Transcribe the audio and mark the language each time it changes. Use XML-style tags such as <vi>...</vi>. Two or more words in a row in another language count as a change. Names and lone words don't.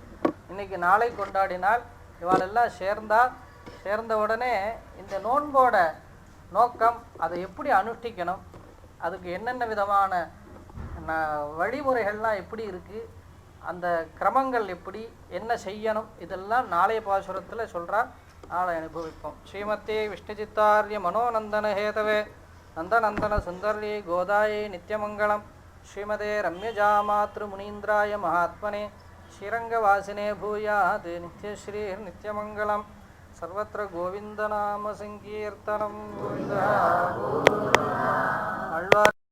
<ta>இன்றைக்கி நாளை கொண்டாடினால் இவாளெல்லாம் சேர்ந்த உடனே இந்த நோன்போட நோக்கம், அதை எப்படி அனுஷ்டிக்கணும், அதுக்கு என்னென்ன விதமான வழிமுறைகள்லாம் எப்படி இருக்குது, அந்த கிரமங்கள் எப்படி என்ன செய்யணும், இதெல்லாம் நாளைய பாசுரத்தில் சொல்கிறார். நாளை அனுபவிப்போம்.</ta> <sa>श्रीमते विष्णुचित्तार्य मनोनन्दन हेतवे नन्दनन्दन सुन्दर्यै गोदायै नित्यमङ्गलम्. श्रीमते रम्यजा मातृ मुनीन्द्राय महात्मने श्रीरङ्गवासिने भूयात् नित्यश्रीर् नित्यमङ्गलम्. सर्वत्र गोविन्दनाम सङ्कीर्तनम्. கோவிந்தா.</sa>